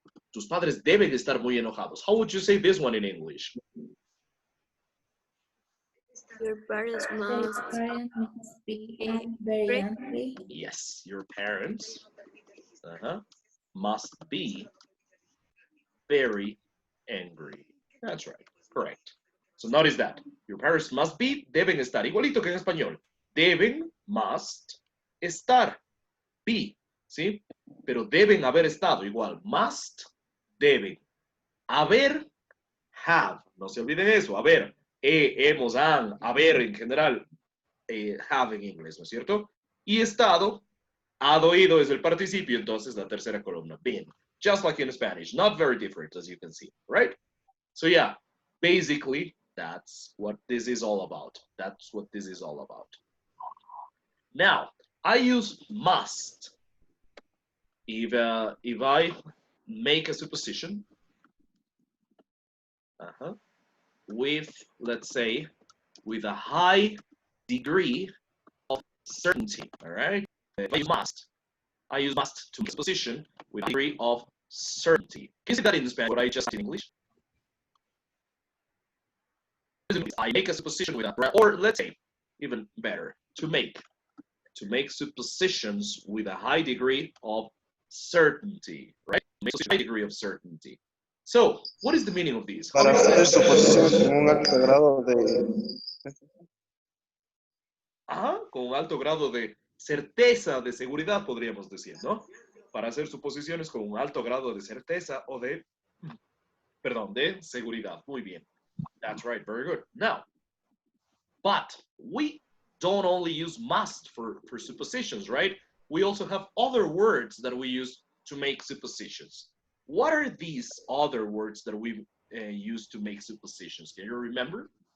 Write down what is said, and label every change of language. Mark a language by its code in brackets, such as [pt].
[es] Tus padres deben estar muy enojados. [en] How would you say this one in English? Your parents The must parent must be very angry. Yes, your parents must be very angry. That's right, correct. So notice that. Your parents must be, [es] deben estar. Igualito que en español. Deben, must, estar. Be, ¿sí? Pero deben haber estado. Igual, must, deben. Haber, have. No se olviden eso. Haber, hemos, han, haber en general. Have en inglés, ¿no es cierto? Y estado, had oído es el participio, entonces la tercera columna, been. [en] Just like in Spanish. Not very different, as you can see, right? So yeah, basically, that's what this is all about. That's what this is all about. Now, I use must if I make a supposition with, let's say, with a high degree of certainty, all right? If I use must to make a supposition with a degree of certainty. Can you see that in Spanish, what I just did in English? I make a supposition with a, or let's say, even better, to make suppositions with a high degree of certainty, right? Make a high degree of certainty. So, what is the meaning of this? [es] Para hacer suposiciones con un alto grado de... Con un alto grado de certeza, de seguridad, podríamos decir, ¿no? Para hacer suposiciones con un alto grado de certeza o de, perdón, de seguridad. Muy bien. [en] That's right, very good. Now, but we don't only use must for suppositions, right? We also have other words that we use to make suppositions. What are these other words that we use to make suppositions? Can you remember?